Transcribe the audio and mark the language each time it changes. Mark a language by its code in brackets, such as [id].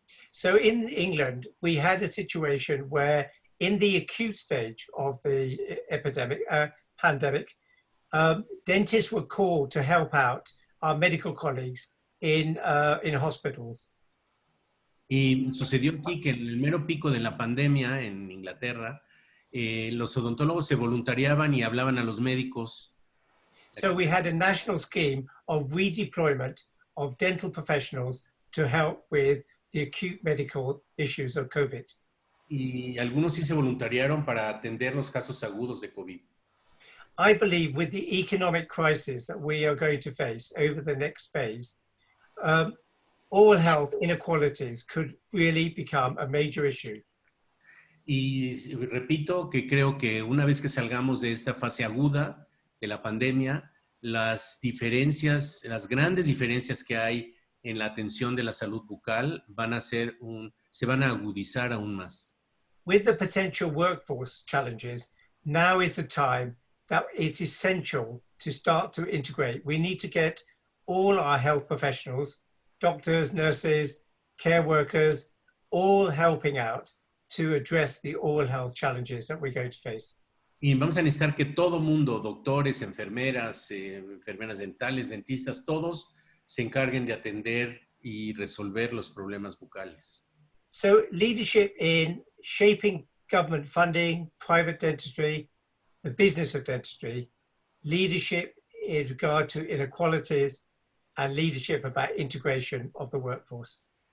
[en] So in England, we had a situation where in the acute stage of the pandemic, dentists were called to help out our medical colleagues in hospitals. [es] Y sucedió aquí que en el mero pico de la pandemia en Inglaterra, los odontólogos se voluntariaban y hablaban a los médicos. [en] So we had a national scheme of redeployment of dental professionals to help with the acute medical issues of COVID. [es] Y algunos sí se voluntariaron para atender los casos agudos de COVID. [en] I believe with the economic crisis that we are going to face over the next phase, all health inequalities could really become a major issue. [es] Y repito que creo que una vez que salgamos de esta fase aguda de la pandemia, las grandes diferencias que hay en la atención de la salud bucal se van a agudizar aún más. [en] With the potential workforce challenges, now is the time that it's essential to start to integrate. We need to get all our health professionals, doctors, nurses, care workers, all helping out to address the all health challenges that we're going to face. [es] Y vamos a necesitar que todo mundo, doctores, enfermeras, enfermeras dentales, dentistas, todos se encarguen de atender y resolver los problemas bucales. [en] So leadership in shaping government funding, private dentistry, the business of dentistry, leadership in regard to inequalities, and leadership about integration of the workforce.